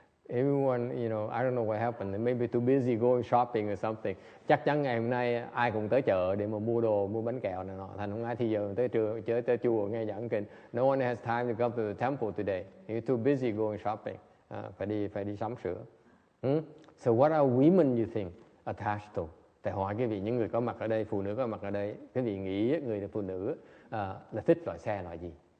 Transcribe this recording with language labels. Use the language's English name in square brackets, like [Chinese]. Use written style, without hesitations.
[English] Everyone, I don't know what happened. They may be too busy going shopping or something. [Vietnamese] Chắc chắn ngày hôm nay ai cũng tới chợ để mà mua đồ, mua bánh kẹo này nọ. Thành không ai thì giờ tới chùa nghe giảng kinh. [English] No one has time to come to the temple today. You're too busy going shopping. [Vietnamese] Phải đi sắm sửa. [English] So what are women you think attached to? [Vietnamese] Thầy hỏi quý vị, những người có mặt ở đây, phụ nữ có mặt ở đây, quý vị nghĩ người phụ nữ là thích loại xe loại gì?